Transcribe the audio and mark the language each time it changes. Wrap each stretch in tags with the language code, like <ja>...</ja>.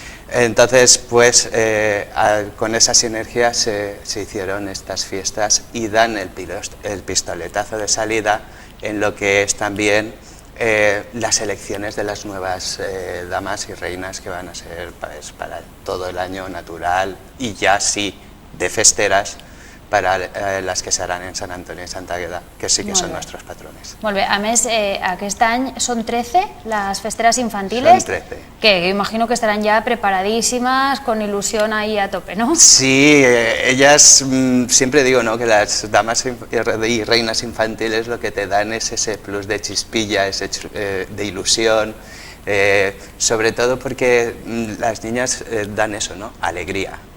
<es>Entonces, pues con esa sinergia se hicieron estas fiestas y dan el pistoletazo de salida en lo que es también las elecciones de las nuevas damas y reinas que van a ser para todo el año natural y ya sí de festeras para las que se harán en Sant Antoni i Sant Àgueda, que sí que son nuestros patrones.</es> <ca>Molt bé, a més aquest any són 13 les festeres infantiles,</ca> <es>son 13. Que imagino que estarán ya preparadísimas, con ilusión ahí a tope, ¿no? Sí, ellas, siempre digo, ¿no?, que las damas y reinas infantiles lo que te dan es ese plus de chispilla, de ilusión, sobre todo porque las niñas dan eso, ¿no?, alegría.</es>